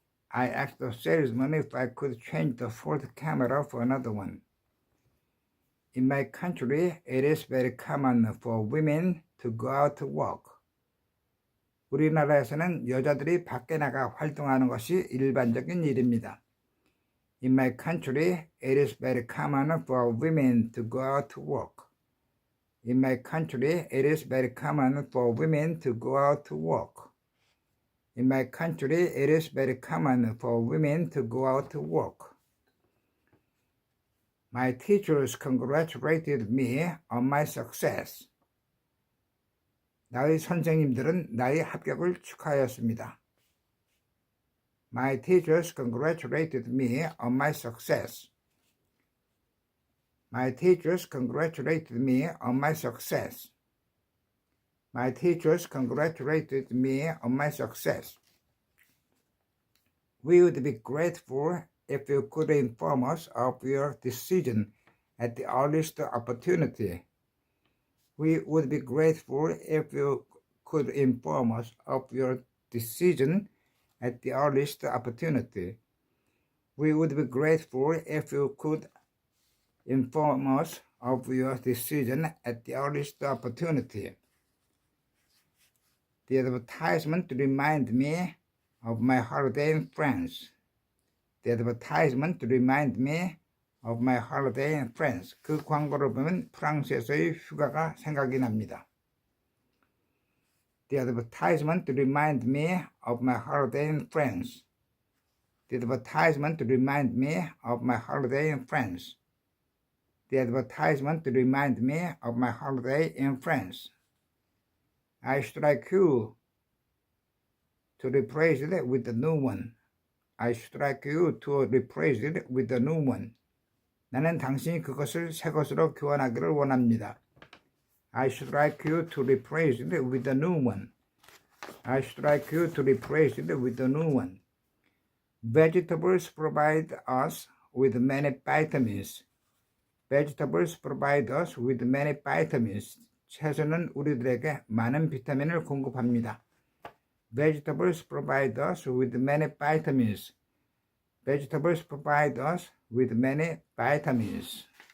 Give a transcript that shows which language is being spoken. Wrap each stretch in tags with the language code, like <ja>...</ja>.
<en>I asked the salesman if I could change the Ford camera for another one. In my country, it is very common for women to go out to work.</en> <ko>우리나라에서는 여자들이 밖에 나가 활동하는 것이 일반적인 일입니다.</ko> <en>In my country, it is very common for women to go out to work. In my country, it is very common for women to go out to work. In my country, it is very common for women to go out to work. My teachers congratulated me on my success.</en> <ko>나의 선생님들은 나의 합격을 축하하였습니다.</ko> <en>My teachers congratulated me on my success. My teachers congratulated me on my success. My teachers congratulated me on my success. We would be grateful if you could inform us of your decision at the earliest opportunity. We would be grateful if you could inform us of your decision at the earliest opportunity. We would be grateful if you could inform us of your decision at the earliest opportunity. The advertisement reminded me of my holiday in France. The advertisement reminded me of my holiday in France.</en> <ko>그 광고를 보면 프랑스에서의 휴가가 생각이 납니다.</ko> <en>The advertisement reminded me of my holiday in France. The advertisement reminded me of my holiday in France. The advertisement reminded me of my holiday in France. I should like you to replace it with a new one. I should like you to replace it with a new one.</en> <ko>나는 당신이 그것을 새 것으로 교환하기를 원합니다.</ko> <en>I should like you to replace it with a new one. I should like you to replace it with a new one. Vegetables provide us with many vitamins. Vegetables provide us with many vitamins.</en> <ko>채소는 우리들에게 많은 비타민을 공급합니다.</ko> <en>Vegetables provide us with many vitamins. Vegetables provide us with many vitamins.</en>